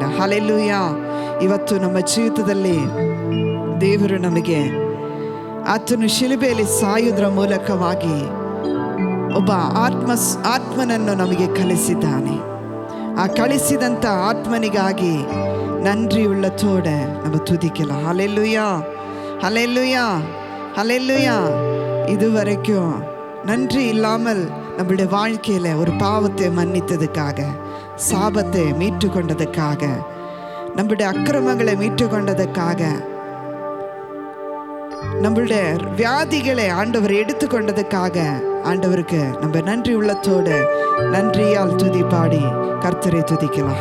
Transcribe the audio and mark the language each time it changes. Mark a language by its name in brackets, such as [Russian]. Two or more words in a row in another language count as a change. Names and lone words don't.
[Kannada] ಹಲ್ಲೆಲೂಯ. ಇವತ್ತು ನಮ್ಮ ಜೀವಿತದಲ್ಲಿ ದೇವರು ನಮಗೆ ಆತನು ಶಿಲುಬೆಯಲ್ಲಿ ಸಾಯುವುದರ ಮೂಲಕವಾಗಿ ಒಬ್ಬ ಆತ್ಮನನ್ನು ನಮಗೆ ಕಲಿಸಿದ್ದಾನೆ. ಆ ಕಳಿಸಿದಂಥ ಆತ್ಮನಿಗಾಗಿ [Tamil] நன்றியுள்ளத்தோட நம்ம துதிக்கலாம். ஹல்லேலூயா, ஹல்லேலூயா, ஹல்லேலூயா. இதுவரைக்கும் நன்றி இல்லாமல் நம்மளுடைய வாழ்க்கையில் ஒரு பாவத்தை மன்னித்ததுக்காக, சாபத்தை மீட்டு கொண்டதுக்காக, நம்மளுடைய அக்கிரமங்களை மீட்டு கொண்டதுக்காக, நம்மளுடைய வியாதிகளை ஆண்டவர் எடுத்துக்கொண்டதுக்காக ஆண்டவருக்கு நம்ம நன்றி உள்ளத்தோடு நன்றியால் துதி பாடி கர்த்தரை துதிக்கலாம்.